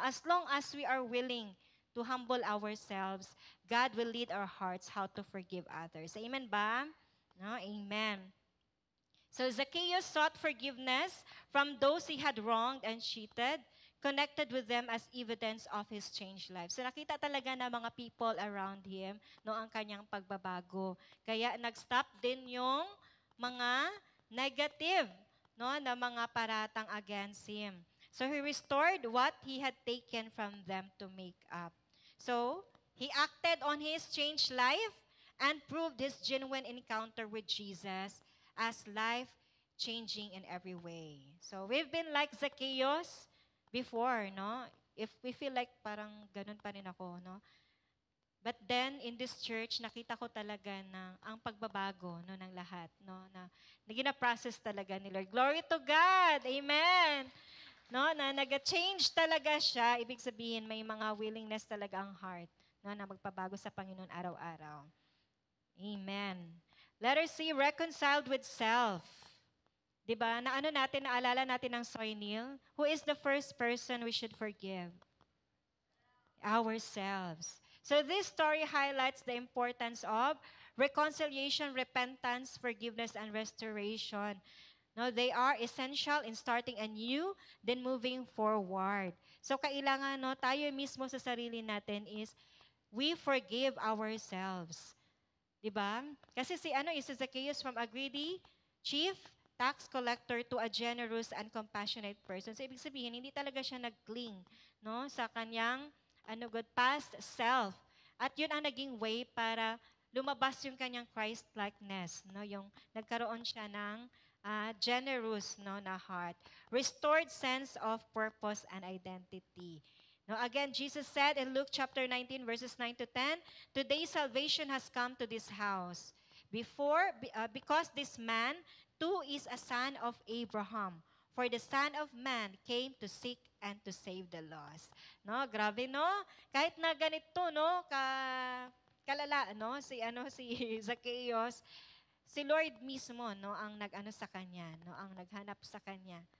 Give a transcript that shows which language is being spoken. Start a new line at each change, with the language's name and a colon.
English: As long as we are willing to humble ourselves, God will lead our hearts how to forgive others. Amen ba? No, amen. So Zacchaeus sought forgiveness from those he had wronged and cheated, connected with them as evidence of his changed life.
Filipino: So nakita talaga na mga
English: people around him
Filipino: no ang kanyang pagbabago. Kaya nag-stop din yung mga negative no na mga paratang
English: against him. So he restored what he had taken from them to make up. So he acted on his changed life and proved his genuine encounter with Jesus as life-changing in every way. So we've been like Zacchaeus before, no? If we feel like
Filipino: parang ganun pa rin ako, no?
English: But then, in this church,
Filipino: nakita ko talaga na ang pagbabago no, ng lahat. No, na gina-process talaga ni Lord.
English: Glory to God! Amen!
Filipino: No, na nag-change talaga siya. Ibig sabihin, may mga willingness talaga ang heart no, na magpabago sa Panginoon araw-araw. Amen.
English: Let us see, reconciled with self. Diba?
Filipino: Na ano natin, naalala natin ang Soy Neil?
English: Who is the first person we should forgive? Ourselves. So this story highlights the importance of reconciliation, repentance, forgiveness, and restoration. No, they are essential in starting anew, then moving forward.
Filipino: So kailangan no, tayo mismo sa sarili natin is
English: we forgive ourselves.
Filipino: 'Di ba?
English: Kasi si Zacchaeus from a greedy chief tax collector to a generous and compassionate person.
Filipino: So ibig sabihin hindi talaga siya nag-cling no sa kanyang past self. At 'yun ang naging way para lumabas yung kanyang Christ-likeness, no? Yung nagkaroon siya ng
English: generous no na heart, restored sense of purpose and identity. No, again, Jesus said in Luke chapter 19, verses 9 to 10, "Today salvation has come to this house, because this man too is a son of Abraham. For the Son of Man came to seek and to save the lost."
Filipino: No, grabe no? Kahit na ganito no, kalala no, si Zacchaeus, si Lord mismo no ang nag-ano sa kanya, no, ang naghanap sa kanya.